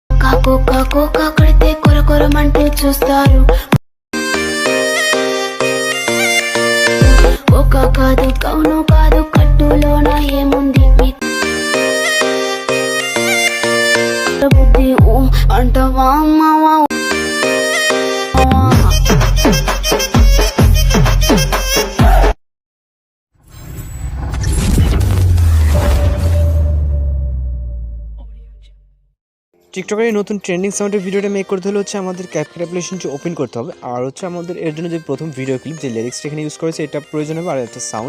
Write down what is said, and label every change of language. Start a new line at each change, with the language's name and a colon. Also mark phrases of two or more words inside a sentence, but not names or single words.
Telugu: Coca Coca కడితే కొరకొరమంటూ చూస్తారు కోకా కాదు కౌను కాదు కట్టులోన ఏముంది బుద్ధి అంటవా అమ్మవా
Bangla: টিকটকের এই নতুন ট্রেন্ডিং সাউন্ডের ভিডিওটা মেক করতে হলে হচ্ছে আমাদের ক্যাপকাট অ্যাপ্লিকেশনটি ওপেন করতে হবে আর হচ্ছে আমাদের এর জন্য যে প্রথম ভিডিও ক্লিপ যে লিরিক্সটা এখানে ইউজ করেছে এটা প্রয়োজন হবে আর একটা সাউন্ড।